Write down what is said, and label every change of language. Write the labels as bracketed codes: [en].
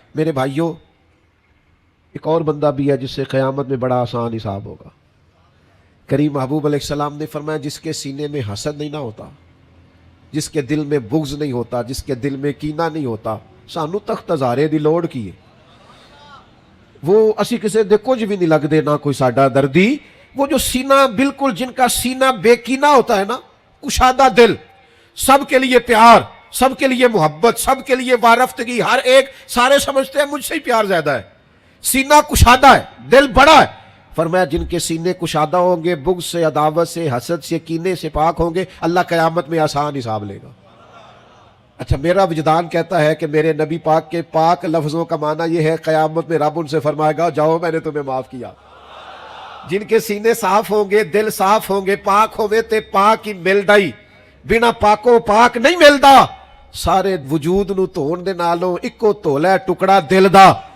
[ur] میرے بھائیوں, ایک اور بندہ بھی ہے جس سے قیامت میں بڑا آسان حساب ہوگا. کریم محبوب علیہ السلام نے فرمایا جس کے سینے میں حسد نہیں نہ ہوتا, جس کے دل میں بغض نہیں ہوتا, جس کے دل میں کینہ نہیں ہوتا, [pa] سانو تخت ہزارے دی لوڑ کی ہے. وہ اسی کسے دے کچھ بھی نہیں لگ دے, نہ کوئی ساڈا دردی. [ur] وہ جو سینہ بالکل, جن کا سینہ بے کینہ ہوتا ہے نا, کشادہ دل, سب کے لیے پیار, سب کے لیے محبت, سب کے لیے وارفتگی, ہر ایک, سارے سمجھتے ہیں مجھ سے ہی پیار زیادہ ہے. سینہ کشادہ ہے, دل بڑا ہے. فرمایا جن کے سینے کشادہ ہوں گے, بغض سے, عداوت سے, حسد سے, کینے سے پاک ہوں گے, اللہ قیامت میں آسان حساب لے گا. اچھا, میرا وجدان کہتا ہے کہ میرے نبی پاک کے پاک لفظوں کا معنی یہ ہے قیامت میں رب ان سے فرمائے گا جاؤ میں نے تمہیں معاف کیا. جن کے سینے صاف ہوں گے, دل صاف ہوں گے, [pa] پاک ہوئے تے پاک ہی مل دائی, بنا پاکو پاک نہیں ملدا. سارے وجود نو دھون دے نالوں اکو دھولا ٹکڑا دل دا.